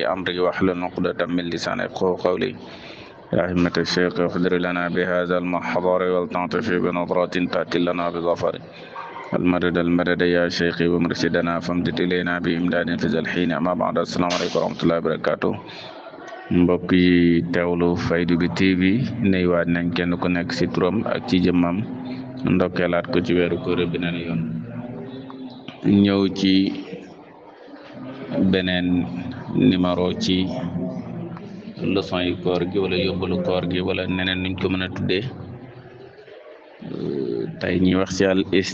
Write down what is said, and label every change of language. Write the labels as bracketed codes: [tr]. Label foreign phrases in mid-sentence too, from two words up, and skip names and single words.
[ar] أمري واحلل عقدة من لساني يفقهوا قولي يا همة الشيخ اقدر لنا بهذا المحضر ولتعطف بنظرة تأتي لنا بظفر المدد يا شيخي ومرشدنا فامدد إلينا بإمداد في ذا الحين أما بعد السلام عليكم ورحمة الله وبركاته [wo] mbokk yi teewlu Fayda bi TV nuyuwaat nañ kenn ku nekk ci turam ak ci jëmmam ndokkeelaat ko ci weeru koor bi beneen yoon ñëw ci beneen numéro ci leçon yi koor gi wala yóbbalu koor gi wala neneen nuñ ko mën a tuddee tey ñuy wax ci al